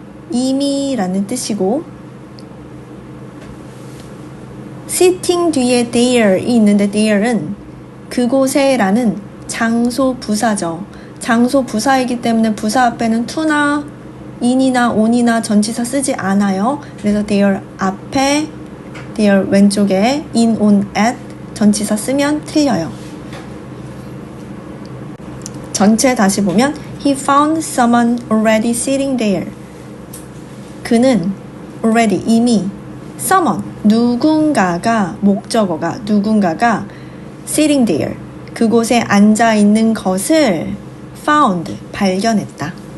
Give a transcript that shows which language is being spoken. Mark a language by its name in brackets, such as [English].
[Korean] 이미라는 뜻이고, sitting 뒤에 there이 있는데 there은 그곳에라는 장소 부사죠. 장소 부사이기 때문에 부사 앞에는 to나 in이나 on이나 전치사 쓰지 않아요. 그래서 there 앞에 there 왼쪽에 in, on, at 전치사 쓰면 틀려요. [English] 전체 다시 보면 he found someone already sitting there. [Korean] 그는 already 이미 someone 누군가가 목적어가 누군가가 sitting there 그곳에 앉아 있는 것을 found 발견했다.